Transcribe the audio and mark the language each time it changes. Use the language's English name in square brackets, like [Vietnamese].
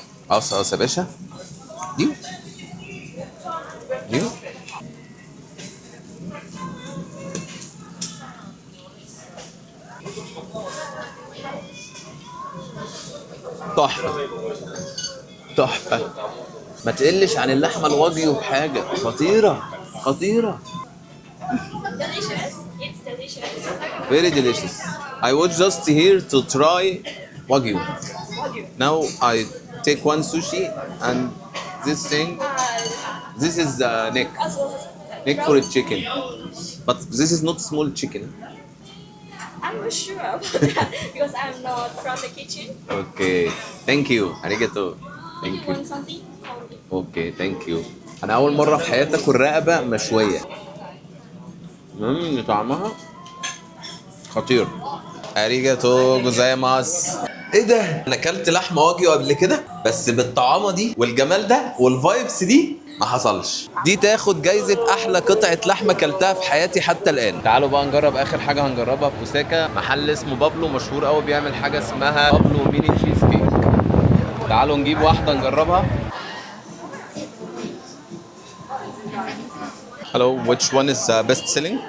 [Arabic] قص قص يا باشا. دي دي تحفه تحفه. ما تقلش عن اللحمه الواجيو بحاجه، خطيره خطيره. [English] Delicious. It's delicious. Very delicious. I was just here to try wagyu. Now I take one sushi and this thing. This is neck for a chicken, but this is not small chicken. I'm not sure about that because I'm not from the kitchen. Okay, thank you. Arigato. If Thank you you. want something, call me. Okay, thank you. [Arabic] انا اول مره في حياتي اكل رقبه مشويه. طعمها خطير. [Japanese] اريجاتو جوزايماس. [Arabic] ايه ده؟ انا اكلت لحمه واجيو قبل كده بس بالطعامه دي والجمال ده والفايبس دي ما حصلش. دي تاخد جايزه احلى قطعه لحمه اكلتها في حياتي حتى الان. تعالوا بقى نجرب اخر حاجه هنجربها في اوساكا. محل اسمه بابلو مشهور قوي بيعمل حاجه اسمها بابلو ميني تشيز كيك. تعالوا نجيب واحده نجربها. [English] Hello, which one is best selling?